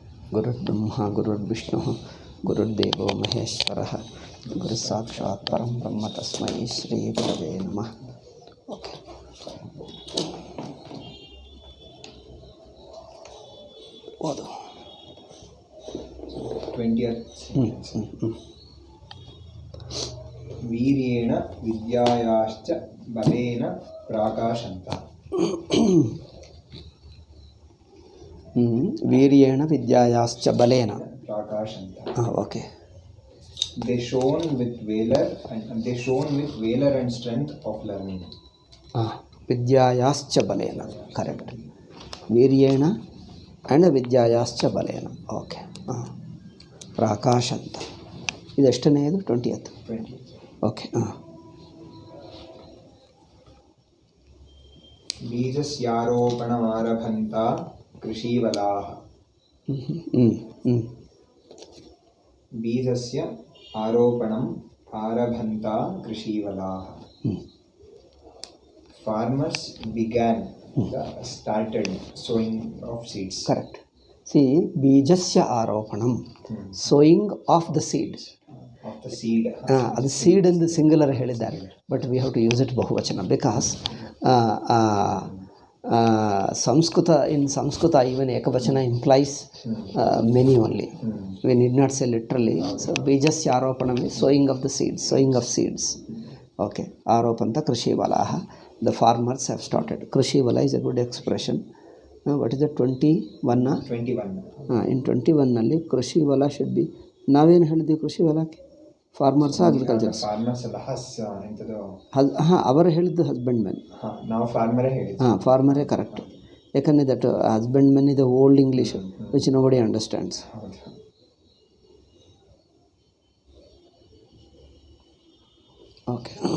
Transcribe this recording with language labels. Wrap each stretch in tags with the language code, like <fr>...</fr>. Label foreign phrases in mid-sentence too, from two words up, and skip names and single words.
<sa>गुरुर्ब्रह्मा गुरुर्विष्णुः गुरुर्देवो महेश्वरः गुरुसाक्षात् परं ब्रह्म तस्मै श्रीगुरवे नमः.</sa> <en>ओके,</en> <kn>ಓದು.</kn> <sa>20th ವೀರ್ಯೇಣ ವಿದ್ಯಾಯಾಶ್ಚ ಬಲೇನ ಪ್ರಾಕಾಶಂತಃ. ವೀರ್ಯೇಣ ವಿದ್ಯಾಯಾಶ್ಚ ಬಲೇನ ಪ್ರಾಕಾಶಂತಃ.</sa> <en>ಓಕೆ. They shone with valor and strength of learning.</en> <sa>ವಿದ್ಯಾಯಾಶ್ಚ ಬಲೇನ, ಕರೆಕ್ಟ್. ವೀರ್ಯೇಣ ಆ್ಯಂಡ್ ವಿದ್ಯಾಯಾಶ್ಚ ಬಲೇನ. ಓಕೆ.</sa> <kn>ಪ್ರಾಕಾಶಂತ ಇದೆಷ್ಟನೆಯದು? 20th.</kn> <en>ಓಕೆ.</en> <sa>ಬೀಜಸ್ಯಾರೋಪಣಮಾರಭಂತ ಕೃಷೀವಲಾಃ. ಬೀಜಸ್ಯ ಆರೋಪಣಂ ಆರಭಂತ ಕೃಷೀವಲಾಃ.</sa> <en>Farmers started sowing of seeds. Correct. See,</en> <sa>ಬೀಜಸ್ಯ ಆರೋಪಣಂ,</sa> <en>sowing of the seed.</en> <kn>ಅದು ಸೀಡ್ ಎಂದು ಸಿಂಗುಲರ್ ಹೇಳಿದ್ದಾರೆ,</kn> <en>but we have to use it ಬಹುವಚನ ಬಿಕಾಸ್ ಸಂಸ್ಕೃತ even ಏಕವಚನ implies many only. We need not say literally. So</en> <sa>ಬೀಜಸ್ಯ ಆರೋಪಣಂ</sa> <en>is sowing of the seeds, sowing of seeds.</en> <sa>Okay. ಆರೋಪಂತ ಕೃಷಿವಲಾಹ.</sa> <en>The farmers have started. Krishivala is a good expression. What is the 21? 21. In 21 ನಲ್ಲಿ ಕೃಷಿವಲ should be,</en> <kn>ನಾವೇನು ಹೇಳಿದ್ವಿ ಕೃಷಿವಲಕ್ಕೆ?</kn> <en>farmers agriculture.</en> <kn>ಫಾರ್ಮರ್ಸ್ ಅಲ್ಲ, ಅವರು ಹೇಳಿದ್ದು</kn> <en>husband men.</en> <kn>ನಾವು ಫಾರ್ಮರೇ ಹೇಳಿದ್ವಿ. ಫಾರ್ಮರೇ ಕರೆಕ್ಟ್.</kn> <en>ಯಾಕಂದರೆ that husband men ಇದೆ old English which nobody understands. ಓಕೆ.</en>